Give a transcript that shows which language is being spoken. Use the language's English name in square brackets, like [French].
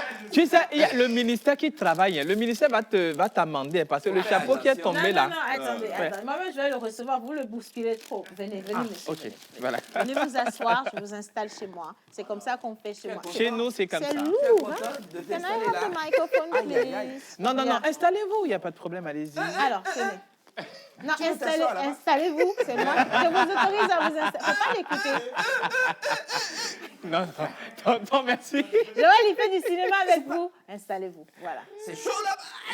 [French] Tu sais, il y a le ministère qui travaille. Le ministère va t'amender parce que le chapeau qui est tombé là. Non, attendez. Moi-même, je vais le recevoir. Vous le bousculez trop. Venez, monsieur. Ok, voilà. Venez vous asseoir, je vous installe chez moi. C'est comme ça qu'on fait chez moi. Chez nous, c'est comme ça. C'est lourd, hein? [English] Can I have the microphone, please? [French] Non, installez-vous, il n'y a pas de problème, allez-y. Alors, tenez. Non, installez-vous, c'est moi. Je vous autorise à vous installer. Il ne faut pas l'écouter. Non, merci. Joël, il fait du cinéma avec vous. Installez-vous, voilà. C'est chaud là-bas.